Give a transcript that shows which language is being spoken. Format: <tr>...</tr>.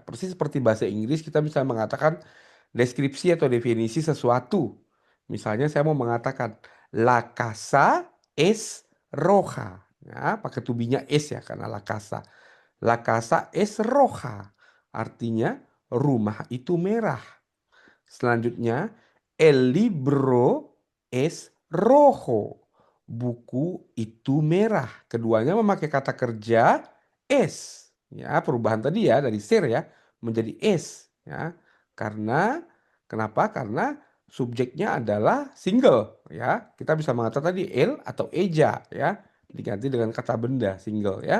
<id>Persis seperti bahasa Inggris kita bisa mengatakan deskripsi atau definisi sesuatu. Misalnya saya mau mengatakan</id> <es>la casa es roja.</es> <id>Ya, pakai tubinya es ya karena la casa.</id> <es>La casa es roja.</es> <id>Artinya rumah itu merah.</id> <es>Selanjutnya, el libro es rojo.</es> <id>Buku itu merah. Keduanya memakai kata kerja es. Ya, perubahan tadi ya dari ser ya menjadi es. Ya, karena kenapa? Karena subjeknya adalah single. Ya, kita bisa mengatakan tadi el atau eja ya diganti dengan kata benda single ya.</id>